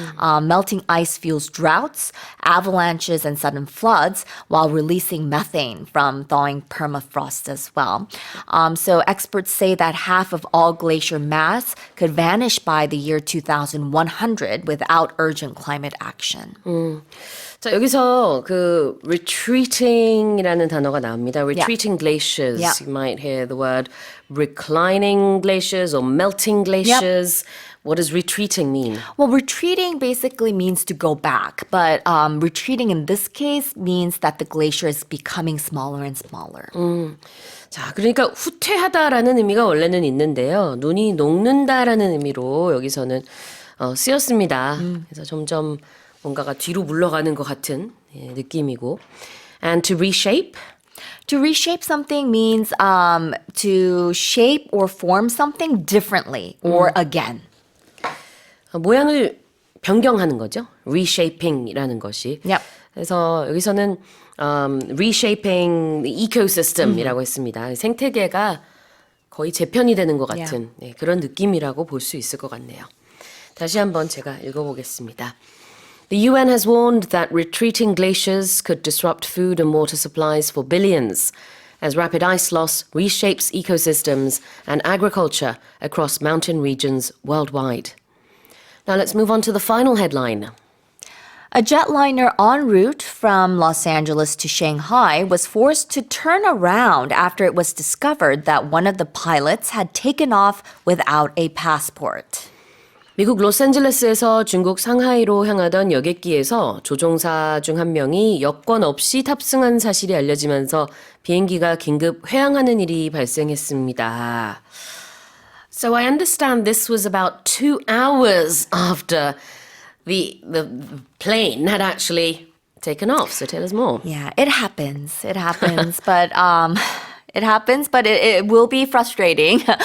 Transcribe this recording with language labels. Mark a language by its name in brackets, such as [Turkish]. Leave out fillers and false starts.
[English] Melting ice fuels droughts, avalanches, and sudden floods, while releasing methane from thawing permafrost as well. So experts say that half of all glacier mass could vanish by the year 2100 without urgent climate action. [Korean] 자, 여기서 그 retreating이라는 단어가 나옵니다. [English] Retreating glaciers. Yeah. You might hear the word reclining glaciers or melting glaciers. What does retreating mean? Well, retreating basically means to go back, but retreating in this case means that the glacier is becoming smaller and smaller. [Korean] 자, 그러니까 후퇴하다라는 의미가 원래는 있는데요. 눈이 녹는다라는 의미로 여기서는 쓰였습니다. 그래서 점점 뭔가가 뒤로 물러가는 것 같은 느낌이고. [English] And to reshape? To reshape something means to shape or form something differently or again. [Korean] 모양을 변경하는 거죠. reshaping이라는 것이. [English] Yep. [Korean] 그래서 여기서는 [English] reshaping the ecosystem [Korean] 이라고 했습니다. 생태계가 거의 재편이 되는 것 같은 그런 느낌이라고 볼 수 있을 것 같네요. 다시 한번 제가 읽어보겠습니다. [English] The UN has warned that retreating glaciers could disrupt food and water supplies for billions as rapid ice loss reshapes ecosystems and agriculture across mountain regions worldwide. Now let's move on to the final headline. A jetliner en route from Los Angeles to Shanghai was forced to turn around after it was discovered that one of the pilots had taken off without a passport. [Korean] 미국 로스앤젤레스에서 중국 상하이로 향하던 여객기에서 조종사 중 한 명이 여권 없이 탑승한 사실이 알려지면서 비행기가 긴급 회항하는 일이 발생했습니다. [English] So I understand this was about 2 hours after the plane had actually taken off. So tell us more. Yeah, it happens. It happens, but it happens, but it will be frustrating.